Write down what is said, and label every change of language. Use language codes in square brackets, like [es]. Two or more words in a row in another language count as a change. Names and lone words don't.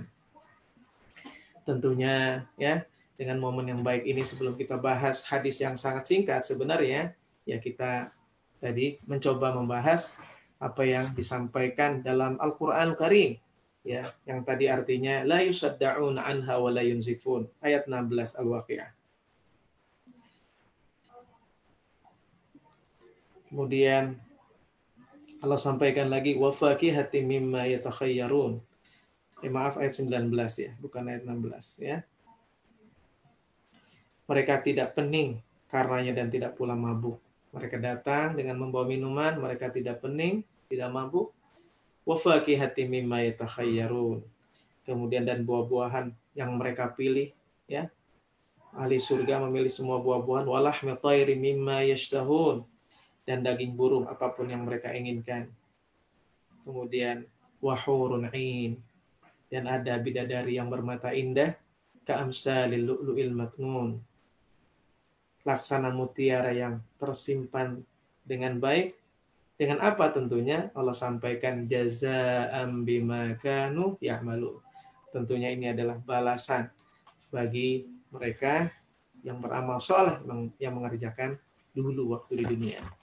[id] Tentunya ya, dengan momen yang baik ini sebelum kita bahas hadis yang sangat singkat sebenarnya ya kita tadi mencoba membahas apa yang disampaikan dalam Al-Qur'an Karim ya, yang tadi artinya [ar] لا يصدعون عنها ولا ينزفون, [id] ayat 16 Al-Waqiah. Kemudian Allah sampaikan lagi [ar] وفاكهة مما يتخيرون. [id] Maaf, ayat 19 ya, bukan ayat 16 ya. Mereka tidak pening karenanya dan tidak pula mabuk. Mereka datang dengan membawa minuman, mereka tidak pening, tidak mabuk. [ar] وفاكهة مما يتخيرون. [id] Kemudian dan buah-buahan yang mereka pilih ya. Ahli surga memilih semua buah-buahan, [ar] ولحم طير مما يشتهون, [id] dan daging burung apapun yang mereka inginkan. Kemudian [ar] وحور عين, [id] dan ada bidadari yang bermata indah, [ar] كأمثال اللؤلؤ المكنون, [id] laksana mutiara yang tersimpan dengan baik. Dengan apa tentunya? Allah sampaikan [ar] جزاء بما كانوا يعملون. [id] Tentunya ini adalah balasan bagi mereka yang beramal saleh, yang mengerjakan dulu waktu di dunia.